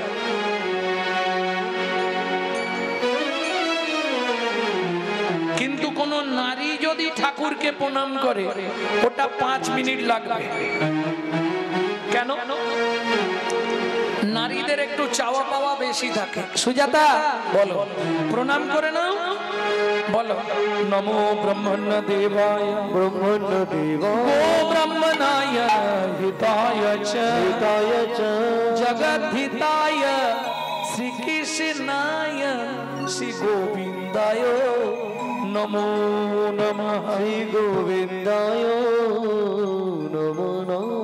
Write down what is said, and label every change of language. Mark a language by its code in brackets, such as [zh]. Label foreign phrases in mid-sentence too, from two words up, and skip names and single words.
[bn] কিন্তু কোনো নারী যদি ঠাকুরকে প্রণাম করে ওটা 5 মিনিট লাগবে। কেন? নারীদের একটু চাওয়া পাওয়া বেশি থাকে। সুজাতা বলো, প্রণাম করে নাও, বলো [sa] नमो ब्रह्मण्य देवाय ब्रह्मण्य देवाय ओ ब्रह्मणाय हिताय च जगद्धिताय श्रीकृष्णाय श्री गोविन्दाय नमो नमः। श्री गोविन्दाय नमो नमः।